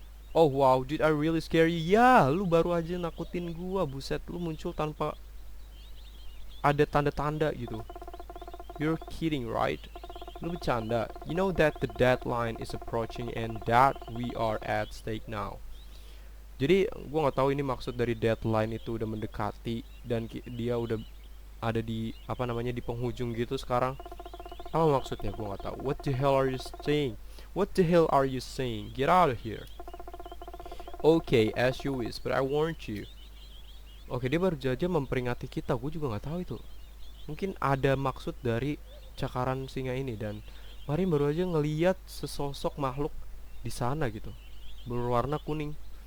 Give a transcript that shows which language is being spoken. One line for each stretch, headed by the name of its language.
English: Oh wow, did I really scare you?
Indonesian: Ya, lu baru aja nakutin gua. Buset, lu muncul tanpa ada tanda-tanda gitu.
English: You're kidding, right?
Indonesian: Lu bercanda.
English: You know that the deadline is approaching and that we are at stake now.
Indonesian: Jadi gua nggak tahu ini maksud dari deadline itu udah mendekati dan dia udah ada di apa namanya di penghujung gitu sekarang. Apa maksudnya gua nggak tahu.
English: What the hell are you saying? What the hell are you saying? Get out of here. Okay, as you wish, but I warned you.
Indonesian: Oke, dia baru saja memperingati kita. Gue juga nggak tahu itu. Mungkin ada maksud dari cakaran singa ini dan Mari baru aja ngeliat sesosok makhluk di sana gitu, berwarna kuning.